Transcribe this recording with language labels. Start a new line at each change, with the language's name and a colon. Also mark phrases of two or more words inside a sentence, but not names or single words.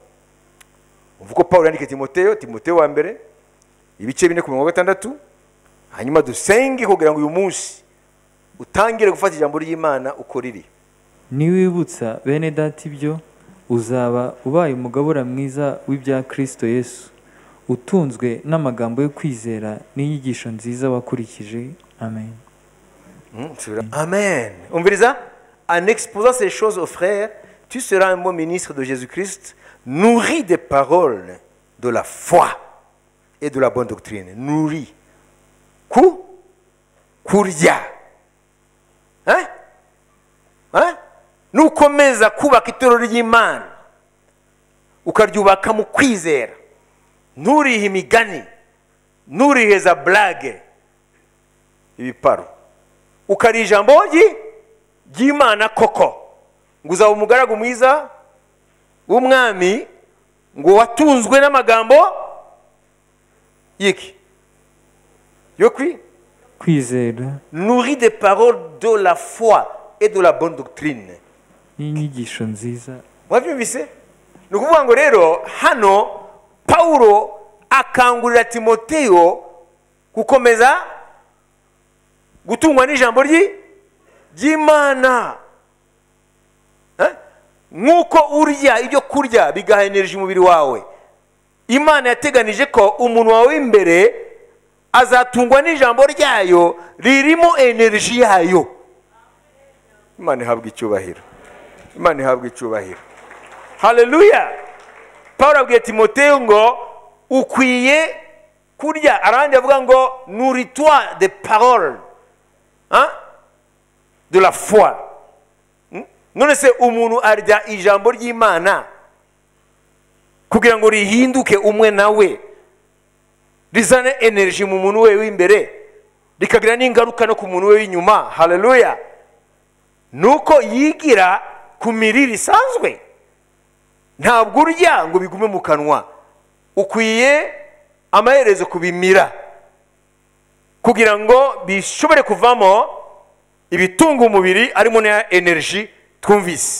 Kinyarwanda: Uvuko Paulo yandika Timoteyo wa mbere ibice 4:6, hanyuma dusenge kugira ngo uyu munsi utangire gufata ijambo ry'Imana uko riri. Niwibutsa bene data ibyo, uzaba ubaye umugabura mwiza w'ibya Kristo Yesu, utunzwe n'amagambo yo kwizera n'inyigisho nziza wakurikije. Amen. Amen. Umviriza,
French: en exposant ces choses aux frères, tu seras un bon ministre de Jésus-Christ, nourri des paroles de la foi et de la bonne doctrine. Nourri.
Kinyarwanda: Kurya. Nukomeza kubaka itorero ry'Imana, ukaryubaka mu kwizera, nturihe imigani, nturihe za blague, ibiparo, ukari ijambo ry'Imana koko, ngo uzaba umugaragu mwiza w'umwami, ngo watunzwe n'amagambo yiki yo kwizera,
French: nourri des paroles de la foi et de la bonne doctrine,
Kinyarwanda: n'inyigisho nziza. Wabyumvise? Ni ukuvuga ngo rero hano Paulo akangurira Timoteyo gukomeza gutungwa n'ijambo ry'Imana. Nk'uko urya ibyo kurya bigaha energy umubiri wawe, Imana yateganije ko umuntu wawe imbere azatungwa n'ijambo ryayo ririmo energy yayo. Imana ihabwa icyubahiro. Imana ihabwa icyubahiro. Haleluya. Paulo abwiye Timoteyo ngo ukwiye kurya, arandi avuga ngo
French: nourris-toi de parole, de la foi.
Kinyarwanda: None se umuntu arya ijambo ry'Imana kugira ngo rihinduke umwe nawe, rizane energy mu muntu we w'imbere, rikagira n'ingaruka no ku muntu we w'inyuma. Haleluya! Nuko yigira ku mirire isanzwe, ntabwo urya ngo bigume mu kanwa, ukwiye amaherezo kubimira kugira ngo bishobore kuvamo ibitunga umubiri arimo na energy twumvise.